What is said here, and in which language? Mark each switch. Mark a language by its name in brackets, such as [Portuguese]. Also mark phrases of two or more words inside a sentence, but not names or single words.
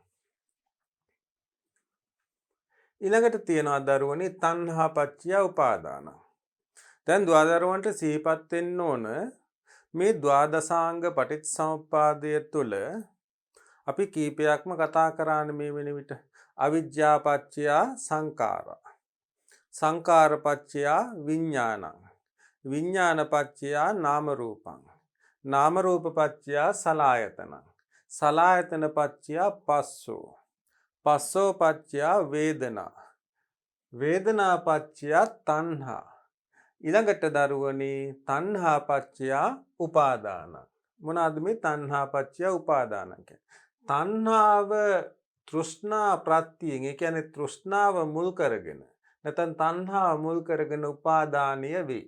[Sinhala] ඊළඟට තියෙනවා දරුවනේ [Pali] තණ්හා පච්චය උපාදාන. [Sinhala] දැන් දරුවන්ට සිහිපත් වෙන්න ඕන මේ ද්වාදසාංග පටිච්චසමුප්පාදය තුළ අපි කීපයක්ම කතා කරානේ මේ වෙන විට. [Pali] අවිජ්ජා පච්චය සංඛාරා, සංඛාර පච්චය විඥානං, විඥාන පච්චය නාම රූපං, නාම රූප පච්චය සලආයතනං, සලආයතන පච්චය පස්සෝ, පස්සෝ පච්චය වේදනා, වේදනා පච්චය තණ්හා. [Sinhala] ඊළඟට දරුවනේ [Pali] තණ්හා පච්චය උපාදාන. [Sinhala] මොනවාද මේ [Pali] තණ්හා පච්චය උපාදාන [Sinhala] කියන්නේ? තණ්හාව තෘෂ්ණා ප්‍රත්‍යයෙන්, ඒ කියන්නේ තෘෂ්ණාව මුල් කරගෙන නැත්නම් තණ්හාව මුල් කරගෙන උපාදානීය වේ.